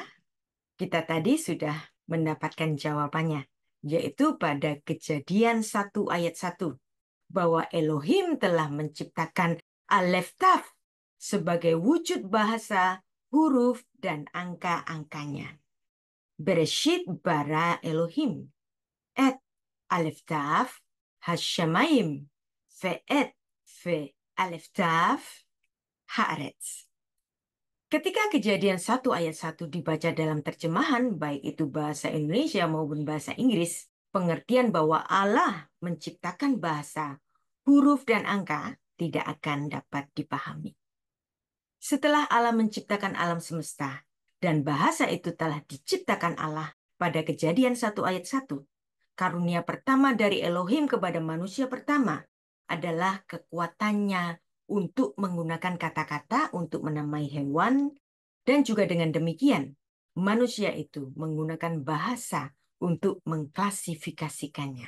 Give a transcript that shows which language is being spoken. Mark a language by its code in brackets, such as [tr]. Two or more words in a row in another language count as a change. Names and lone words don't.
[id] Kita tadi sudah mendapatkan jawabannya, yaitu pada Kejadian 1 ayat 1, bahwa Elohim telah menciptakan Aleph Taf sebagai wujud bahasa, huruf, dan angka-angkanya. [he] בראשית ברא אלהים, את אלף תו השמים, ואת ו אלף תו הארץ. [id] Ketika Kejadian 1 ayat 1 dibaca dalam terjemahan, baik itu bahasa Indonesia maupun bahasa Inggris, pengertian bahwa Allah menciptakan bahasa, huruf, dan angka tidak akan dapat dipahami. Setelah Allah menciptakan alam semesta, dan bahasa itu telah diciptakan Allah pada Kejadian 1 ayat 1, karunia pertama dari Elohim kepada manusia pertama adalah kekuatannya untuk menggunakan kata-kata untuk menamai hewan, dan juga dengan demikian, manusia itu menggunakan bahasa untuk mengklasifikasikannya.